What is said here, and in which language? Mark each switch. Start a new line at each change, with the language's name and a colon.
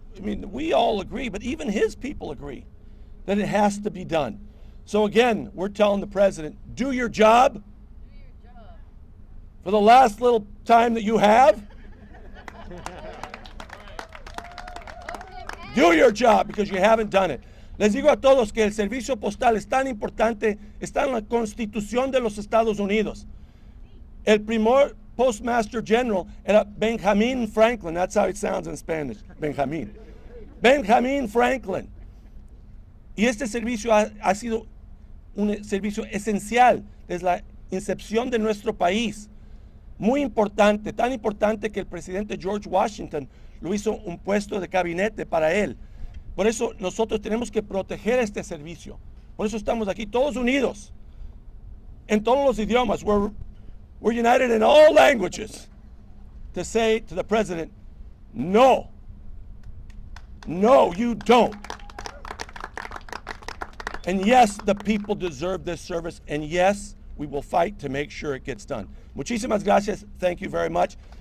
English: I mean, we all agree, but even his people agree that it has to be done. So again, we're telling the president, do your job. For the last little time that you have. Do your job, because you haven't done it.
Spanish: Les digo a todos que el servicio postal es tan importante, está en la Constitución de los Estados Unidos. El primer Postmaster General era Benjamin Franklin.
English: That's how it sounds in Spanish, Benjamin. Benjamin Franklin.
Spanish: Y este servicio ha sido un servicio esencial desde la incepción de nuestro país. Muy importante, tan importante que el presidente George Washington lo hizo un puesto de gabinete para él. Por eso nosotros tenemos que proteger este servicio. Por eso estamos aquí todos unidos en todos los idiomas.
English: We're united in all languages to say to the president, no. No, you don't. And yes, the people deserve this service, and yes, we will fight to make sure it gets done.
Spanish: Muchísimas gracias.
English: Thank you very much.